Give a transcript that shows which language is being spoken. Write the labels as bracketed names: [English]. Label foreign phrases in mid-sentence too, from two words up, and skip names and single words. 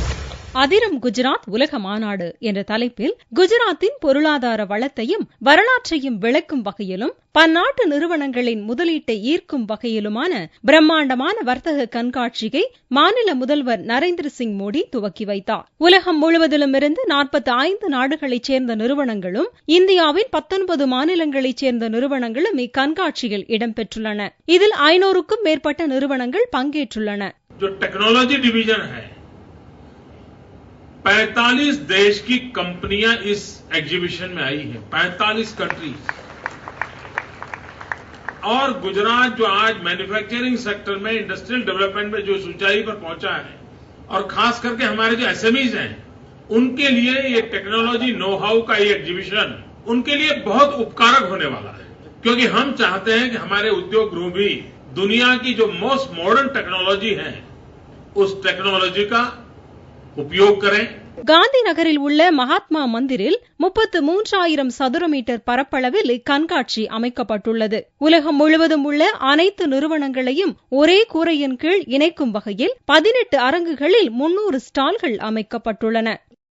[Tamil] அதிரும் குஜராத் உலக மாநாடு என்ற தலைப்பில் குஜராத்தின் பொருளாதார வளத்தையும் வரலாற்றையும் விளக்கும் வகையிலும் பன்னாட்டு நிறுவனங்களின் முதலீட்டை ஈர்க்கும் வகையிலுமான பிரம்மாண்டமான வர்த்தக கண்காட்சியை மாநில முதல்வர் நரேந்திர சிங் மோடி துவக்கி வைத்தார். உலகம் முழுவதிலும் இருந்து 45 நாடுகளைச் சேர்ந்த நிறுவனங்களும் இந்தியாவின் 19 மாநிலங்களைச் சேர்ந்த நிறுவனங்களும் இக்கண்காட்சியில் இடம்பெற்றுள்ளன. இதில் 500க்கும் மேற்பட்ட நிறுவனங்கள் பங்கேற்றுள்ளன. [Hindi] 45 देश की कंपनियां इस एग्जीबिशन में आई हैं, 45 कंट्रीज। और गुजरात जो आज [English] manufacturing sector [Hindi] में, [English] industrial development [Hindi] में जो ऊंचाई पर पहुंचा है, और खास करके हमारे जो एसएमईज हैं, उनके लिए ये [English] technology know how [Hindi] का ये एग्जीबिशन उनके लिए बहुत उपकारक होने वाला है, क्योंकि हम चाहते हैं कि हमारे उद्योग गृह भी दुनिया की जो [English] most modern technology [Hindi] है उस टेक्नोलॉजी का उपयोग करें. [Tamil] காந்தி நகரில் உள்ள மகாத்மா மந்திரில் 33,000 சதுர மீட்டர் பரப்பளவில் இக்கண்காட்சி அமைக்கப்பட்டுள்ளது. உலகம் முழுவதும் உள்ள அனைத்து நிறுவனங்களையும் ஒரே கூரையின் கீழ் இணைக்கும் வகையில் 18 அரங்குகளில் 300 ஸ்டால்கள் அமைக்கப்பட்டுள்ளன.